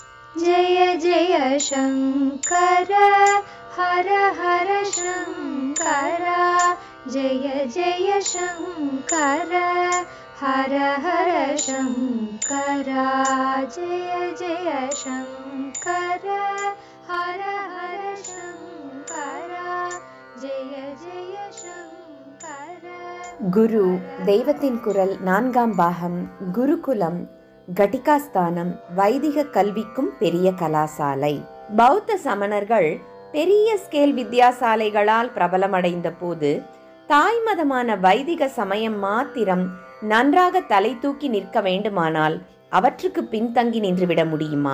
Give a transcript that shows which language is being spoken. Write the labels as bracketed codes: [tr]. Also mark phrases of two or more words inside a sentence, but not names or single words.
[sa] जय जय शङ्कर हर हर शङ्कर जय जय शङ्कर हर हर शङ्कर जय जय शङ्कर हर हर शङ्कर जय जय शङ्कर. [ta] குரு தெய்வத்தின் குரல் 4ஆம் பாகம். குருகுலம், கட்டிகாஸ்தானம், வைதிக கல்விக்கும் பெரிய கலாசாலை. பௌத்த சமணர்கள் பெரிய ஸ்கேல் வித்யாசாலைகளால் பிரபலமடைந்த போது தாய்மதமான வைதிக சமயம் மாத்திரம் நன்றாக தலை தூக்கி நிற்க வேண்டுமானால் அவற்றுக்கு பின்தங்கி நின்றுவிட முடியுமா?